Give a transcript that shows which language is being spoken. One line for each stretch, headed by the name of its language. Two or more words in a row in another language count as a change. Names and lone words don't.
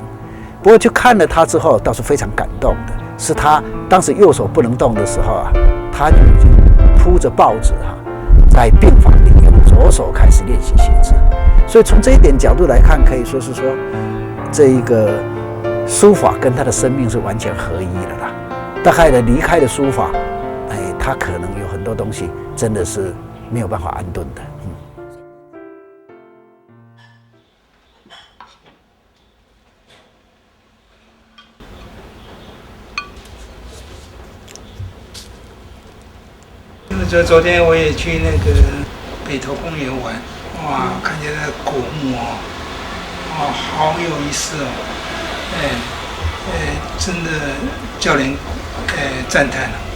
Chinese: 不過就看了他之後，倒是非常感動的。是他當時右手不能動的時候啊，他就已經鋪着報紙在病房裡用左手開始練習寫字。所以從這一點角度來看，可以說是說，這一個書法跟他的生命是完全合一的啦。大概的離開了書法，他可能有很多東西真的是沒有辦法安頓的。昨天我也去那个北投公园玩，哇，看见那个古墓哦，好有意思哦，真的叫人赞叹。